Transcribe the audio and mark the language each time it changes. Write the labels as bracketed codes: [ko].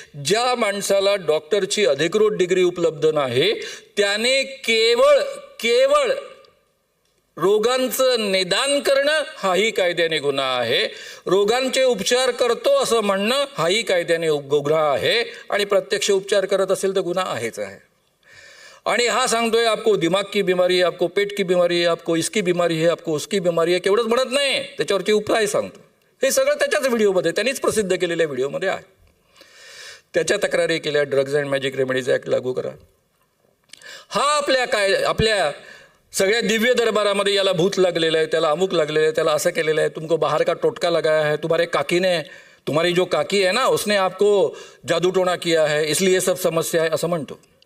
[mr] ज्या माणसाला डॉक्टरची अधिकृत डिग्री उपलब्ध नाही त्याने केवळ रोगांचं निदान करणं हाही कायद्याने गुन्हा आहे. रोगांचे उपचार करतो असं म्हणणं हाही कायद्याने गुन्हा आहे आणि प्रत्यक्ष उपचार करत असेल तर गुन्हा आहेच आहे. आणि हा सांगतोय [hi] आपको दिमाग की बीमारी है, आपको पेट की बीमारी है, आपको इसकी बीमारी है, आपको उसकी बीमारी है. [mr] केवढंच म्हणत नाही, त्याच्यावरची उपाय सांगतो. हे सगळं त्याच्याच व्हिडिओमध्ये, त्यांनीच प्रसिद्ध केलेल्या व्हिडिओमध्ये आहे. त्याच्या तक्रारी केल्या, drugs and magic remedies act लागू करा. हा आपल्या सगळ्या दिव्य दरबारामध्ये याला भूत लागलेलं आहे, त्याला अमुक लागलेलं आहे, त्याला असं केलेलं आहे, [hi] तुमको बाहर का टोटका लगाया है, तुम्हारी जो काकी है ना उसने आपको जादू टोना किया है इसलिए सब समस्या [mr] आहे असं म्हणतो.